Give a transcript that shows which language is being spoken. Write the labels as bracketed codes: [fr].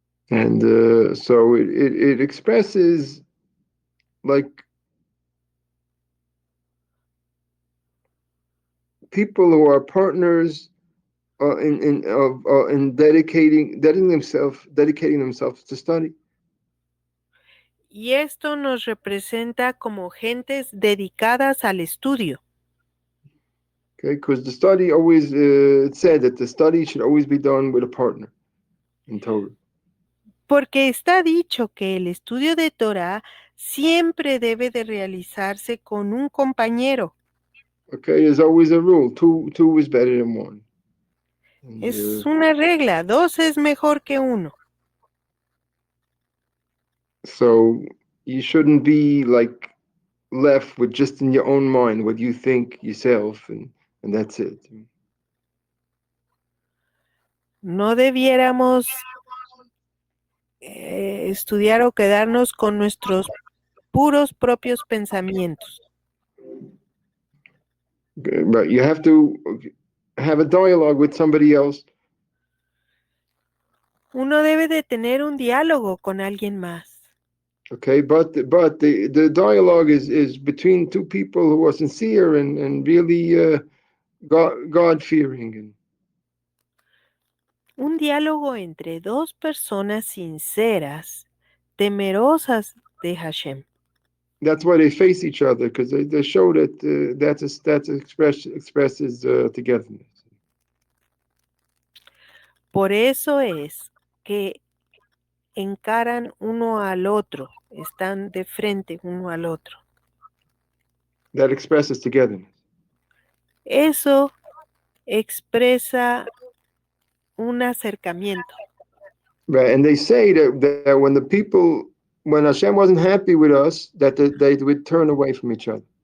[en] And so it expresses like people who are partners in dedicating themselves to study. [es] Y esto nos representa como gentes dedicadas al estudio. [en] Okay, because the study always it said that the study should always be done with a partner in Torah. [es] Porque está dicho que el estudio de Torah siempre debe de realizarse con un compañero. [en] Okay, there's always a rule. Two is better than one. And, [es] Es una regla, dos es mejor que uno. [en] so you shouldn't be like left with just in your own mind what you think yourself, and that's it. [es] No debiéramos estudiar o quedarnos con nuestros puros propios pensamientos. [en] Okay, but you have to have a dialogue with somebody else. [es] Uno debe de tener un diálogo con alguien más. [en] Okay, but the dialogue is between two people who are sincere and really God fearing. [es] Un diálogo entre dos personas sinceras, temerosas de Hashem. [en] that's why they face each other, because they show that expresses togetherness. [es] Por eso es que encaran uno al otro, están de frente uno al otro. [en] That expresses togetherness. [es] Eso expresa un acercamiento. [en] Right, and they say that when Hashem wasn't happy with us, that they would turn away from each other.